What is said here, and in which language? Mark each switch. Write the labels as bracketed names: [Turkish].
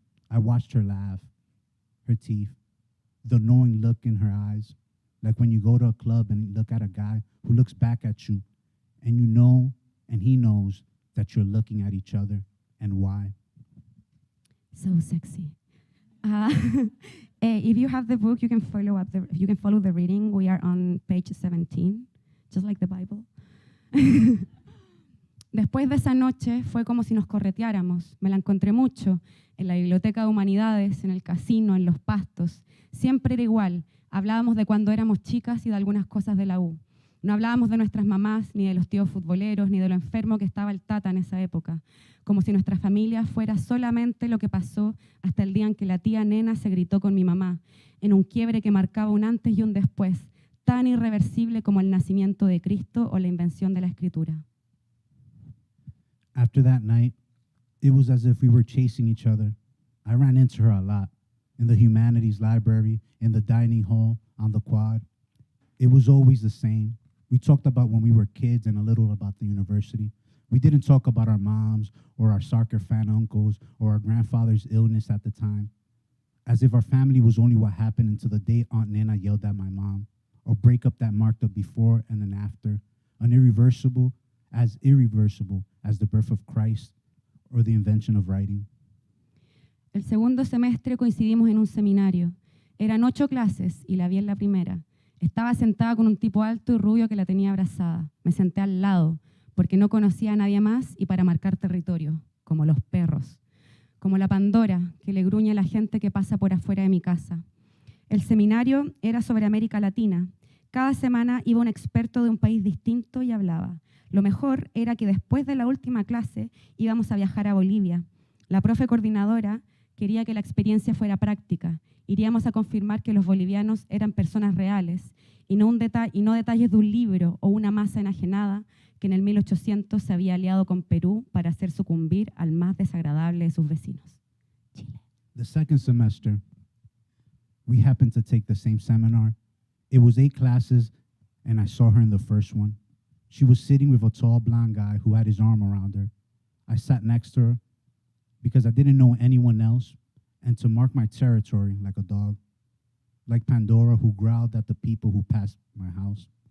[English] I watched her laugh, her teeth, the knowing look in her eyes, like when you go to a club and look at a guy who looks back at you, and you know, and he knows that you're looking at each other, and why. So sexy. If you have the book, you can follow the reading. We are on page 17, just like the Bible. [Spanish] Después de esa noche fue como si nos correteáramos. Me la encontré mucho en la Biblioteca de Humanidades, en el casino, en los pastos. Siempre era igual. Hablábamos de cuando éramos chicas y de algunas cosas de la U. No hablábamos de nuestras mamás, ni de los tíos futboleros, ni de lo enfermo que estaba el tata en esa época, como si nuestra familia fuera solamente lo que pasó hasta el día en que la tía nena se gritó con mi mamá, en un quiebre que marcaba un antes y un después, tan irreversible como el nacimiento de Cristo o la invención de la escritura. [English] After that night, it was as if we were chasing each other. I ran into her a lot, in the humanities library, in the dining hall, on the quad. It was always the same. We talked about when we were kids and a little about the university. We didn't talk about our moms or our soccer fan uncles or our grandfather's illness at the time, as if our family was only what happened until the day Aunt Nena yelled at my mom, or breakup that marked a before and an after, an irreversible as the birth of Christ or the invention of writing. [Spanish] El segundo semestre coincidimos en un seminario. Eran 8 clases y la vi en la primera. Estaba sentada con un tipo alto y rubio que la tenía abrazada. Me senté al lado, porque no conocía a nadie más y para marcar territorio, como los perros, como la Pandora que le gruñe a la gente que pasa por afuera de mi casa. El seminario era sobre América Latina. Cada semana iba un experto de un país distinto y hablaba. Lo mejor era que después de la última clase íbamos a viajar a Bolivia. La profe coordinadora quería que la experiencia fuera práctica. Iríamos a confirmar que los bolivianos eran personas reales y no detalles de un libro o una masa enajenada que en el 1800 se había aliado con Perú para hacer sucumbir al más desagradable de sus vecinos, Chile. [English] The second semester, we happened to take the same seminar. It was 8 classes, and I saw her in the first one. She was sitting with a tall blonde guy who had his arm around her. I sat next to her because I didn't know anyone else, and to mark my territory like a dog, like Pandora who growled at the people who passed my house.